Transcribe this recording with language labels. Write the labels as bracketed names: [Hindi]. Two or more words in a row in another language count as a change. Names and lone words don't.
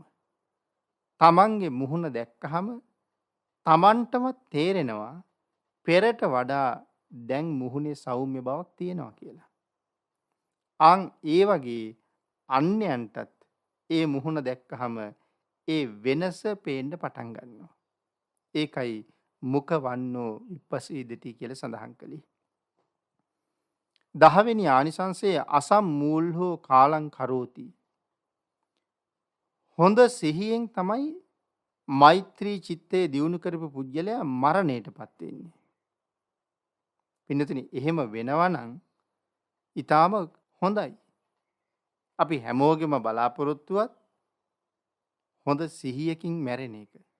[Sinhala] තමන්ගේ මුහුණ දැක්කහම තමන්ටම තේරෙනවා පෙරට වඩා දැන් මුහුණේ සෞම්‍ය බවක් තියෙනවා කියලා. ඒ වගේ අන්‍යයන්ටත් ඒ මුහුණ දැක්කහම ඒ වෙනස පේන්න පටන් ගන්නවා. ඒකයි [Pali] මුඛ වන්නෝ විපස්සීදති [Sinhala] කියලා සඳහන් කළේ. [Pali] 10 [Sinhala] වෙනි ආනිසංසයේ [Pali] අසම්මූල්හෝ කාලං කරෝති. [Sinhala] හොඳ සිහියෙන් තමයි මෛත්‍රී චිත්තේ දියුණු කරපු පුජ්‍යලයා මරණයටපත් වෙන්නේ. පින්නතුනි එහෙම වෙනවා නම් ඊටාම හොඳයි. අපි හැමෝගෙම බලාපොරොත්තුවත් හොඳ සිහියකින් මැරෙන එක.